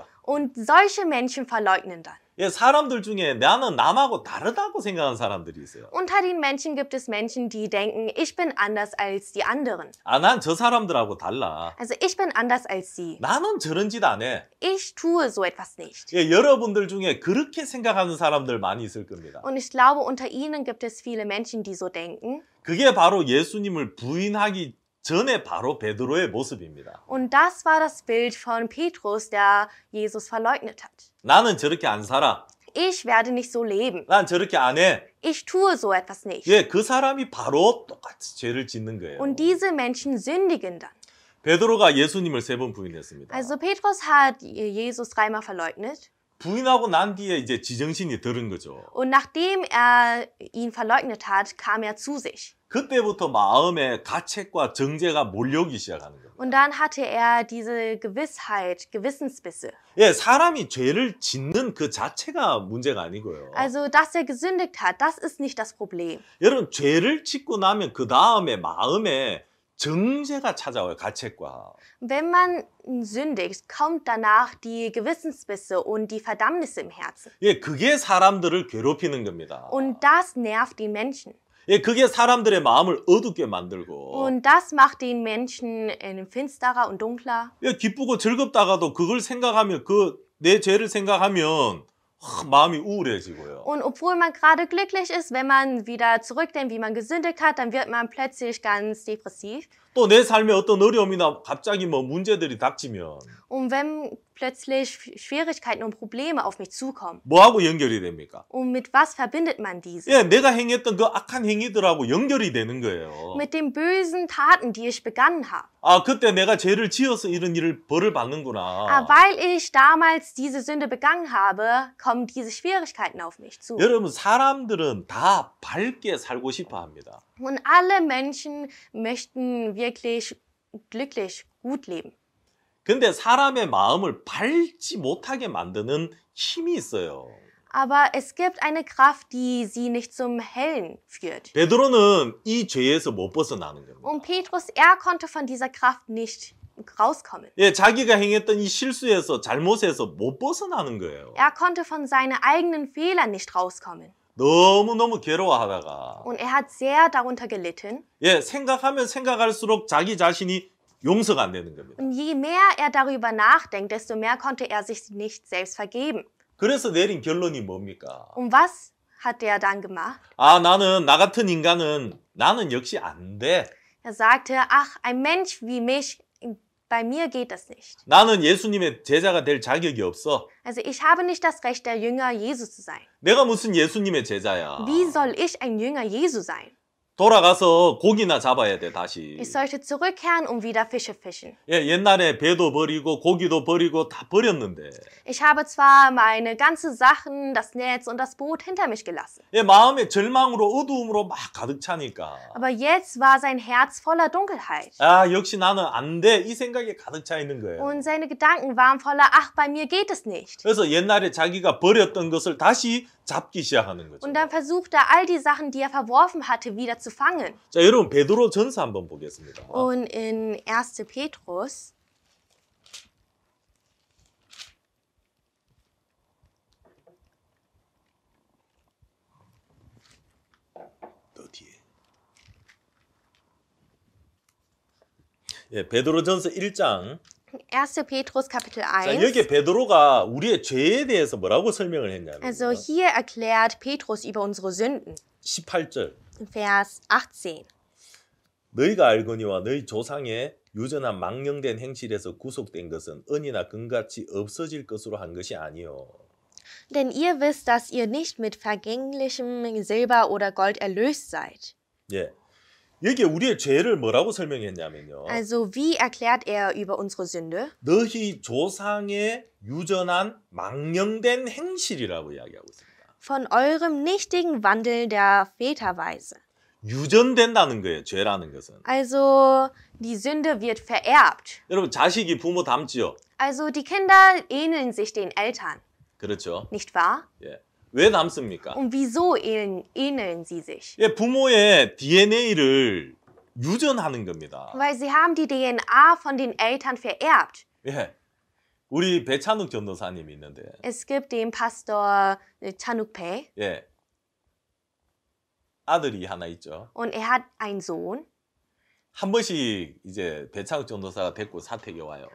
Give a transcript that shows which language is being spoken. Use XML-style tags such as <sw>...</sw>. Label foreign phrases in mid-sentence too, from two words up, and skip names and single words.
<de>Und solche Menschen verleugnen dann.</de> <ko>예, 사람들 중에 나는 남하고 다르다고 생각하는 사람들이 있어요.</ko> <de>Unter den Menschen gibt es Menschen, die denken, ich bin anders als die anderen.</de> <ko>아, 난 저 사람들하고 달라.</ko> <de>Also ich bin anders als sie.</de> <ko>나는 저런 짓 안 해.</ko> <de>Ich tue so etwas nicht.</de> <ko>예, 여러분들 중에 그렇게 생각하는 사람들 많이 있을 겁니다.</ko> <de>Und ich glaube, unter ihnen gibt es viele Menschen, die so denken.</de> <ko>그게 바로 예수님을 부인하기 전에 바로 베드로의 모습입니다.</ko> <de>Und das war das Bild von Petrus, der Jesus verleugnet hat.</de> <ko>나는 저렇게 안 살아.</ko> <de>Ich werde nicht so leben.</de> <ko>난 저렇게 안 해.</ko> <de>Ich tue so etwas nicht.</de> <ko>예, 그 사람이 바로 똑같이 죄를 짓는 거예요.</ko> <de>Und diese Menschen sündigen dann.</de> <ko>베드로가 예수님을 3번 부인했습니다.</ko> <de>Also Petrus hat Jesus dreimal verleugnet.</de> <ko>부인하고 난 뒤에 이제 지정신이 들은 거죠.</ko> <de>Und nachdem er ihn verleugnet hat, kam er zu sich.</de> <ko>그때부터 마음에 가책과 정죄가 몰려오기 시작하는 겁니다.</ko> <de>Und dann hatte er diese Gewissheit, Gewissensbisse.</de> <ko>예, 사람이 죄를 짓는 그 자체가 문제가 아니고요.</ko> <de>Also, dass er gesündigt hat, das ist nicht das Problem.</de> <ko>여러분, 죄를 짓고 나면 그 다음에 마음에 정죄가 찾아와요. 가책과.</ko> <de>Wenn man sündigt, kommt danach die Gewissensbisse und die Verdammnis im Herzen.</de> <ko>예, 그게 사람들을 괴롭히는 겁니다.</ko> <de>Und das nervt die Menschen.</de> <ko>예, 그게 사람들의 마음을 어둡게 만들고.</ko> <de>Und das macht den Menschen finsterer und dunkler.</de> <ko>예, 기쁘고 즐겁다가도 그걸 생각하면 내 죄를 생각하면 마음이 우울해지고요.</ko> <de>Und obwohl man gerade glücklich ist, wenn man wieder zurückdenkt, wie man gesündigt hat, dann wird man plötzlich ganz depressiv.</de> <ko>또 내 삶에 어떤 어려움이나 갑자기 뭐 문제들이 닥치면</ko> <de>Und wenn plötzlich Schwierigkeiten und Probleme auf mich zukommen,</de> <ko>뭐하고 연결이 됩니까?</ko> <de>und mit was verbindet man diese?</de> <ko>예, 내가 행했던 그 악한 행위들하고 연결이 되는 거예요.</ko> <de>Mit den bösen Taten, die ich begangen habe.</de> <ko>아, 그때 내가 죄를 지어서 이런 일을 벌을 받는구나.</ko> <de>Weil ich damals diese Sünde begangen habe, kommen diese Schwierigkeiten auf mich zu.</de> <ko>여러분, 사람들은 다 밝게 살고 싶어 합니다.</ko> <de>Und alle Menschen möchten wirklich glücklich, gut leben.</de> <ko>근데 사람의 마음을 밝지 못하게 만드는 힘이 있어요.</ko> <de>Aber es gibt eine Kraft, die sie nicht zum Hellen führt.</de> <ko>베드로는 이 죄에서 못 벗어나는 겁니다.</ko> <de>Und Petrus, er konnte von dieser Kraft nicht rauskommen.</de> <ko>예, 자기가 행했던 이 실수에서 잘못에서 못 벗어나는 거예요.</ko> <de>Er konnte von seinen eigenen Fehlern nicht rauskommen.</de> <ko>너무너무 괴로워하다가</ko> <de>Und er hat sehr darunter gelitten.</de> <ko>예, 생각하면 생각할수록 자기 자신이 용서가 안 되는 겁니다.</ko> <de>Und je mehr er darüber nachdenkt, desto mehr konnte er sich nicht selbst vergeben.</de> <ko>그래서 내린 결론이 뭡니까?</ko> <de>Und was hat er dann gemacht?</de> <ko>아, 나 같은 인간은 나는 역시 안 돼.</ko> <de>Er sagte, ach, ein Mensch wie mich, bei mir geht das nicht.</de> <ko>나는 예수님의 제자가 될 자격이 없어.</ko> <de>Also ich habe nicht das Recht, der Jünger Jesu zu sein.</de> <ko>내가 무슨 예수님의 제자야.</ko> <de>Wie soll ich ein Jünger Jesu sein?</de> <ko>돌아가서 고기나 잡아야 돼, 다시.</ko> <de>Ich sollte zurückkehren und wieder Fische fischen.</de> <ko>예, 옛날에 배도 버리고 고기도 버리고 다 버렸는데.</ko> <de>Ich habe zwar meine ganzen Sachen, das Netz und das Boot hinter mich gelassen.</de> <ko>예, 마음에 절망으로 어두움으로 막 가득 차니까.</ko> <de>Aber jetzt war sein Herz voller Dunkelheit.</de> <ko>아, 역시 나는 안 돼. 이 생각에 가득 차 있는 거예요.</ko> <de>Und seine Gedanken waren voller, ach, bei mir geht es nicht.</de> <ko>그래서 옛날에 자기가 버렸던 것을 다시 잡기 시작하는 거죠.</ko> <de>Und dann versucht er, all die Sachen, die er verworfen hatte, wieder zu fangen.</de> <ko>자, 여러분 베드로 전서 한번 보겠습니다.</ko> <de>Und in 1. Petrus</de> <ko>더 뒤에. 예, 베드로 전서 1장.</ko> <de>1. Petrus Kapitel</de> <ko>자, 1. 여기 베드로가 우리의 죄에 대해서 뭐라고 설명을 했냐면</ko> <de>Also hier erklärt Petrus über unsere Sünden.</de> <ko>18절.</ko> <de>Vers 18.</de> <ko>너희가 알거니와 너희 조상의 유전한 망령된 행실에서 구속된 것은 은이나 금같이 없어질 것으로 한 것이 아니요.</ko> <de>Denn ihr wisst, dass ihr nicht mit vergänglichem Silber oder Gold erlöst seid.</de> <ko>예. 여기 우리의 죄를 뭐라고 설명했냐면요.</ko> <de>Also wie erklärt er über unsere Sünde?</de> <ko>너희 조상의 유전한 망령된 행실이라고 이야기하고 있습니다.</ko> <de>Von eurem nichtigen Wandel der Väterweise.</de> <ko>유전된다는 거예요. 죄라는 것은.</ko> <de>Also die Sünde wird vererbt.</de> <ko>여러분 자식이 부모 닮지요.</ko> <de>Also die Kinder ähneln sich den Eltern,</de> <ko>그렇죠.</ko> <de>nicht wahr?</de> <ko>예. 왜 닮습니까?</ko> <de>Und wieso ähneln sie sich?</de> <ko>예, 부모의 DNA를 유전하는 겁니다.</ko> <de>Weil sie haben die DNA von den Eltern vererbt.</de> <ko>예. 우리 배찬욱 전도사님이 있는데.</ko> <de>Es gibt den Pastor Chanukpe</de> <ko>예. 아들이 하나 있죠.</ko> <de>und er hat einen Sohn.</de> <ko>한 번씩 이제 배창욱 전도사가 데리고 사택에 와요.</ko>